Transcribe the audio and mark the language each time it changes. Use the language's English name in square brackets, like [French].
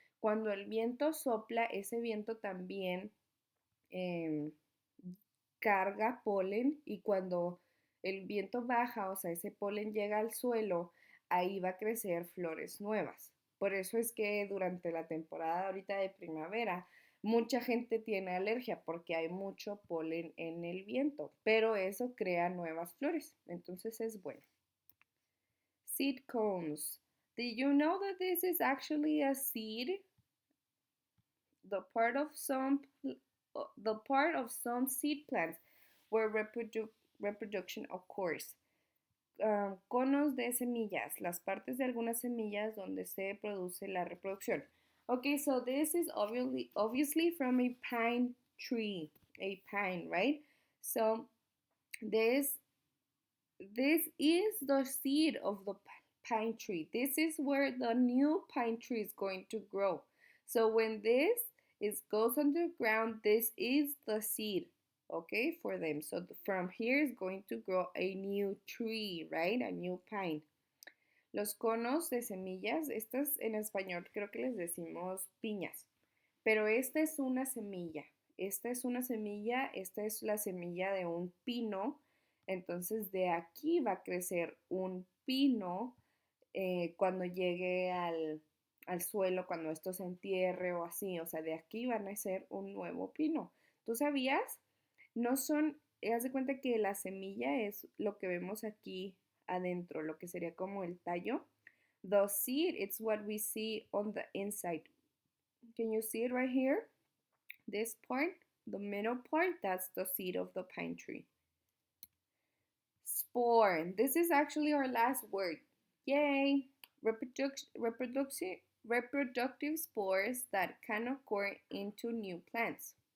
[Spanish] Cuando el viento sopla, ese viento también em, carga polen y cuando el viento baja, o sea, ese polen llega al suelo, ahí va a crecer flores nuevas. Por eso es que durante la temporada ahorita de primavera, mucha gente tiene alergia porque hay mucho polen en el viento, pero eso crea nuevas flores, entonces es bueno. [English] Seed cones. Did you know that this is actually a seed? The part of some the part of some seed plants where reproduction occurs. [Spanish] Conos de semillas, las partes de algunas semillas donde se produce la reproducción. [English] Okay, so this is obviously from a pine tree, a pine, right? So this is the seed of the pine tree. This is where the new pine tree is going to grow. So when this goes underground, this is the seed, okay, for them. So from here is going to grow a new tree, right? A new pine. [Spanish] Los conos de semillas, estas en español creo que les decimos piñas, pero esta es una semilla. Esta es una semilla, esta es la semilla de un pino. Entonces de aquí va a crecer un pino cuando llegue al suelo cuando esto se entierre o así. O sea, de aquí van a ser un nuevo pino. ¿Tú sabías? No son, haz de cuenta que la semilla es lo que vemos aquí adentro, lo que sería como el tallo. [English] The seed, it's what we see on the inside. Can you see it right here? This part, the middle part, that's the seed of the pine tree. Spore. This is actually our last word. Yay! Reproductive spores that can occur into new plants.